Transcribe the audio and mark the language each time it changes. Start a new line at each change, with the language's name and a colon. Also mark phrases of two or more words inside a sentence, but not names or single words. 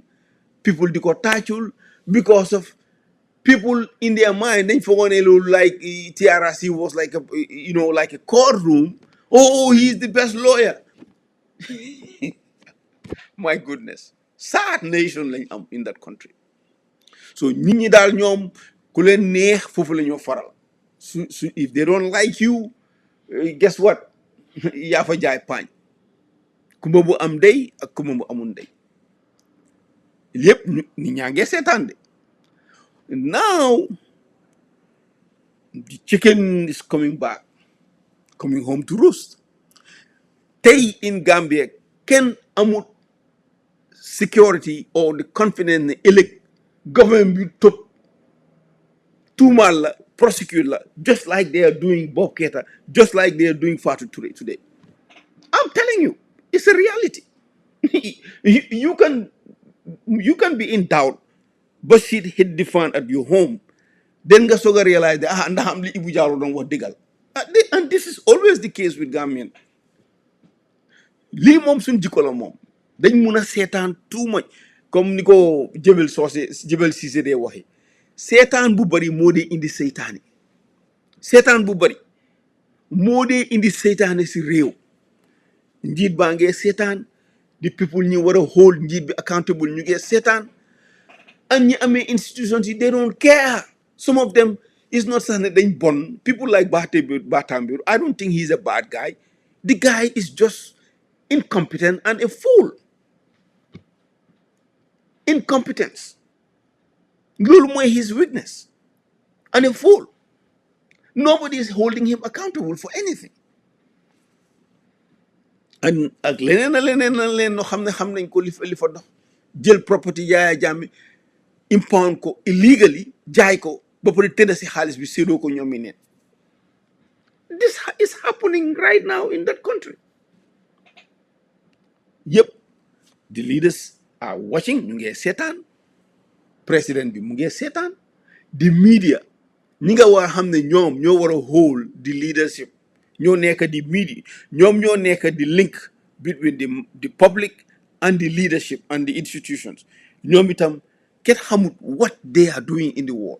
English: People
Wolof: di ko tàccul
English: because of people in their mind
Wolof: dañ foogoon ne loolu
English: like TRRC was like a courtroom. Oh, he's the best lawyer. My goodness, sad nation
Wolof: lañ am
English: in that country.
Wolof: So nit ñi daal ñoom ku leen neex foofu la ñoo faral.
English: If they don't like you, guess what?
Wolof: yaa fa jaay paañ. Kumba bu am ndey ak kumba bu amul ndey lépp nit ñaa ngee seetaan de.
English: Now the chicken is coming back, coming home to roost. Tey in Gambia
Wolof: kenn amul
English: security or the confidence
Wolof: ne ëllëg government bi topp tuumaal la
English: prosecute la just like they are doing Bob Keita, just like they are doing Fatou Touré today. I'm telling you, it's a reality. you can be in doubt, but shit hit the fan at your home.
Wolof: Then nga soga
English: realize that
Wolof: ndax am li Ibu Jallow doon wax dëggal.
English: And this is always the case with Gambian.
Wolof: Lii moom suñ jikko la moom dañ mun a seetaan
English: too much
Wolof: comme ni ko Jebel Cissé dee waxee. Seetaan bu bari moo dee indi seytaane. Seetaan bu bari moo dee indi seytaane si réew. Njiit baa ngee seetaan,
English: the people
Wolof: ñi war a hold njiit bi accountable ñu ngee seetaan, and ñi amee institutions yi
English: they don't care. Some of them is not
Wolof: sax ne dañ bon.
English: People like Batambiru, I don't think he's a bad guy. The guy is just incompetent and a fool. Incompetence.
Wolof: Loolu mooy
English: his weakness. And a fool. Nobody is holding him accountable for anything.
Wolof: ak leneen a leneen a leen noo xam ne xam nañ ko li fa dox jël property Yaya Jammeh impound ko illegally jaay ko ba pare tëdd si xaalis bi séddoo ko ñoom mi neen
English: this is happening right now in that country
Wolof: yëpp
English: the leaders are watching
Wolof: ñu ngee seetaan président bi mu ngee seetaan
English: the media
Wolof: ñi nga war a xam ne ñoom ñoo war a
English: hold the leadership
Wolof: ñoo nekk di media ñoom ñoo nekk di
English: link between the public and the leadership and the institutions
Wolof: ñoom itam kenn xamut
English: what they are doing in the world.